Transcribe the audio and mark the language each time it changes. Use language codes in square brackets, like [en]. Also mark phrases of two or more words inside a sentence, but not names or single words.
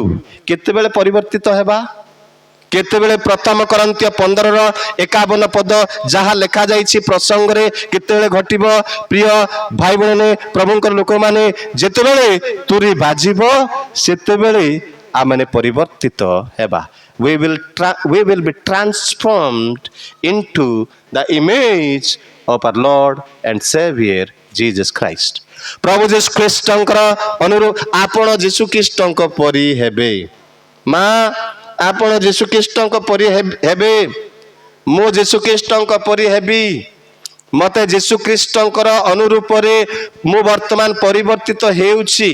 [or] କେତେବେଳେ ପରିବର୍ତ୍ତିତ ହେବା? କେତେବେଳେ? ପ୍ରଥମ କରନ୍ଥୀୟ 15ର 51 ପଦ ଯାହା ଲେଖାଯାଇଛି ପ୍ରସଙ୍ଗରେ କେତେବେଳେ ଘଟିବ? ପ୍ରିୟ ଭାଇ ଭଉଣୀ ପ୍ରଭୁଙ୍କର ଲୋକମାନେ, ଯେତେବେଳେ ତୁରୀ ବାଜିବ, ସେତେବେଳେ ଆମେ ପରିବର୍ତ୍ତିତ ହେବା। [en] we will be transformed into the image of our Lord and Savior Jesus Christ। [or] ପ୍ରଭୁ ଯୀଶୁ ଖ୍ରୀଷ୍ଟଙ୍କର ଅନୁରୂପ ଆପଣ ଯୀଶୁ ଖ୍ରୀଷ୍ଟଙ୍କ ପରି ହେବେ। ମା, ଆପଣ ଯୀଶୁ ଖ୍ରୀଷ୍ଟଙ୍କ ପରି ହେବେ। ମୁଁ ଯୀଶୁ ଖ୍ରୀଷ୍ଟଙ୍କ ପରି ହେବି। ମତେ ଯୀଶୁ ଖ୍ରୀଷ୍ଟଙ୍କର ଅନୁରୂପରେ ମୁଁ ବର୍ତ୍ତମାନ ପରିବର୍ତ୍ତିତ ହେଉଛି।